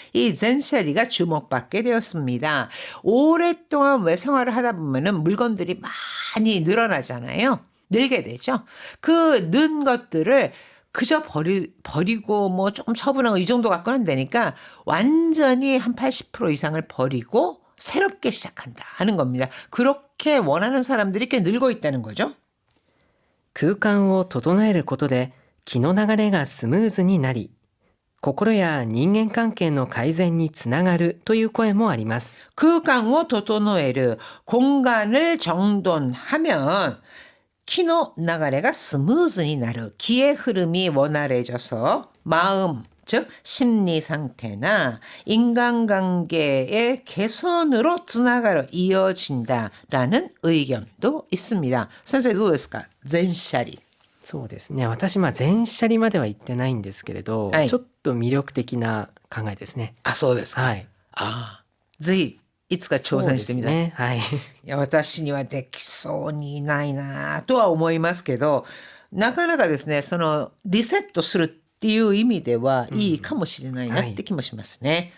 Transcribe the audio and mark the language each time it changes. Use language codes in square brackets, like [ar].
[ko] 이 젠샤리가 주목받게 되었습니다. 오랫동안 왜 생활을 하다 보면은 물건들이 많이 늘어나잖아요. 늘게 되죠. 그 는 것들을 그저 버리고 뭐 조금 처분하고 이 정도 갖고는 안 되니까 완전히 한 80% 이상을 버리고 새롭게 시작한다 하는 겁니다. 그렇게 원하는 사람들이 꽤 늘고 있다는 거죠. [ja] 空間を整えることで気の流れがスムーズになり、心や人間関係の改善につながるという声もあります。空間を 整える [ko] 공간을 정돈하면 [ja] 키노 나가레가 스무즈니 나르 [ko] 기의 흐름이 원활해져서 마음 즉 심리 상태나 인간관계의 개선으로 [ja] つながる [ko] 이어진다라는 의견도 있습니다. 선생님, [ja] どうですか?全シャリ。そうですね。私全シャリまでは言ってないんですけれど、はい、ちょっと魅力的な考えですね。あ、そうですか。はい。ああ、ぜひいつか挑戦してみたい。ね、はい。いや、私にはできそうにないなとは思いますけど、なかなかですね、そのリセットするっていう意味ではいいかもしれないなって気もしますね。